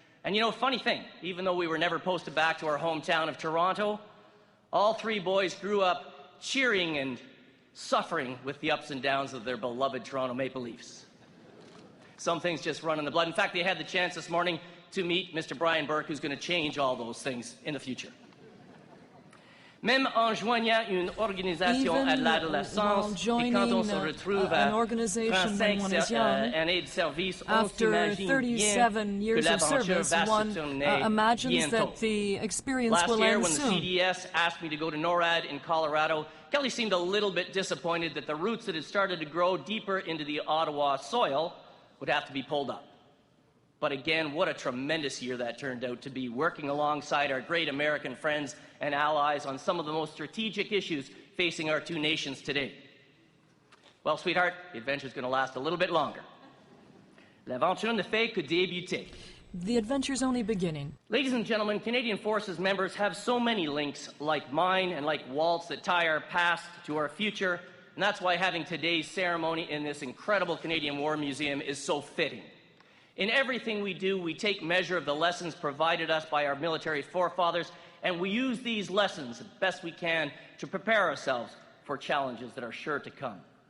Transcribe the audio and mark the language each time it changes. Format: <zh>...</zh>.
<en>And you know, funny thing, even though we were never posted back to our hometown of Toronto, all 3 boys grew up cheering and suffering with the ups and downs of their beloved Toronto Maple Leafs. Some things just run in the blood. In fact, they had the chance this morning to meet Mr. Brian Burke, who's going to change all those things in the future.</en> <fr>Même en joignant une organisation à l'adolescence, et quand on se retrouve à 35 années de service, on s'imagine bien que l'aventure va se terminer bientôt.</fr> <en>Last year, when the CDS asked me to go to NORAD in Colorado, Kelly seemed a little bit disappointed that the roots that had started to grow deeper into the Ottawa soil would have to be pulled up. But again, what a tremendous year that turned out to be, working alongside our great American friends and allies on some of the most strategic issues facing our 2 nations today. Well, sweetheart, the adventure's going to last a little bit longer.</en> <fr>L'aventure ne fait que débuter.</fr> <en>The adventure's only beginning. Ladies and gentlemen, Canadian Forces members have so many links like mine and like Walt's that tie our past to our future, and that's why having today's ceremony in this incredible Canadian War Museum is so fitting. In everything we do, we take measure of the lessons provided us by our military forefathers, and we use these lessons as best we can to prepare ourselves for challenges that are sure to come.</en>